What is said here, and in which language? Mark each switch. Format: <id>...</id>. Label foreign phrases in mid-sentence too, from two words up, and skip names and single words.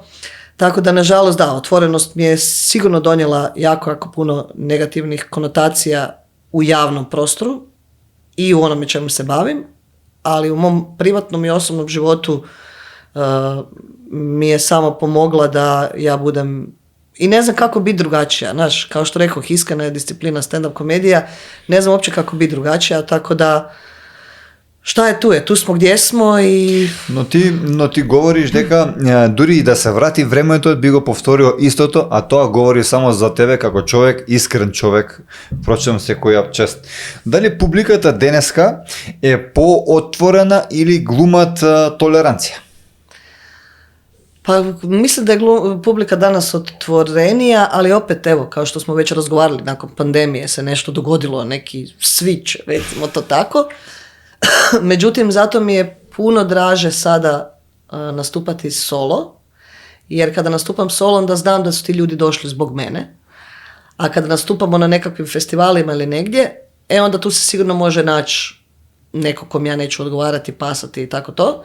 <hr>Tako da, nažalost, da, otvorenost mi je sigurno donijela jako puno negativnih konotacija u javnom prostoru i u onome čemu se bavim, ali u mom privatnom i osobnom životu mi je samo pomogla da ja budem, i ne znam kako biti drugačija, znaš, kao što rekao, iskrena je disciplina stand-up komedija, ne znam uopće kako biti drugačija, tako da šta je, tu smo gdje smo и...</hr> <mk>Но ти говориш дека дури и да се врати времето би го повторил истото, а тоа говори само за тебе како човек, искрен човек, впрочем секоја чест. Дали публиката денеска е поотворена или глумат толеранција?</mk> <hr>Pa mislim da je publika danas otvorenija, ali opet, evo, kao što smo već razgovarali, nakon pandemije se nešto dogodilo, neki switch, recimo to tako. Međutim, zato mi je puno draže sada nastupati solo, jer kada nastupam solo, onda znam da su ti ljudi došli zbog mene, a kada nastupamo na nekakvim festivalima ili negdje, onda tu se sigurno može naći neko kom ja neću odgovarati, pasati i tako to.</hr>